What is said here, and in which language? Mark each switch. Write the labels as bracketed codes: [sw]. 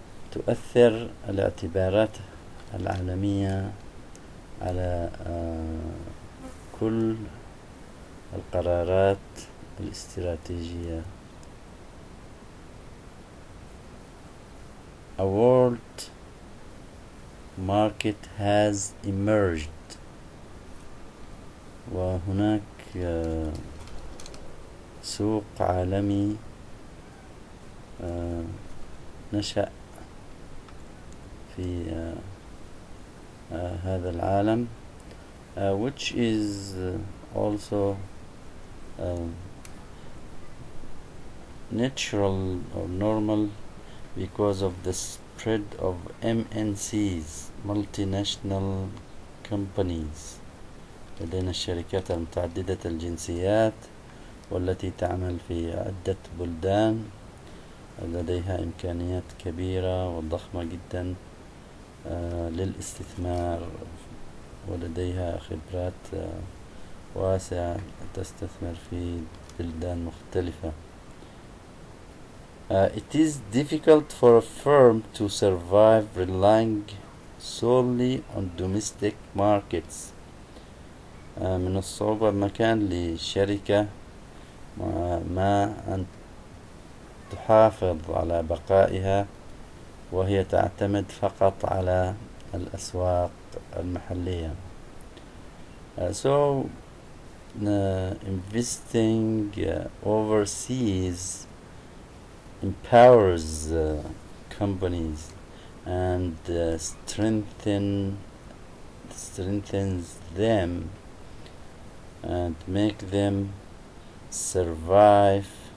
[ar] تؤثر الاعتبارات العالمية على كل القرارات الاستراتيجية. [en] A world market has emerged. [ar] وهناك سوق عالمي نشأ في هذا العالم, [en] which is also natural or normal because of the spread of MNCs, multinational companies. [ar] لدينا الشركات المتعددة الجنسيات والتي تعمل في عدة بلدان، لديها إمكانيات كبيرة وضخمة جدا للاستثمار، ولديها خبرات واسعة تستثمر في بلدان مختلفة. [en] It is difficult for a firm to survive relying solely on domestic markets. [ar] من الصعوبة بمكان لشركة ما أن تحافظ على بقائها وهي تعتمد فقط على الأسواق المحلية. [en] So investing overseas empowers companies and strengthens them and make them survive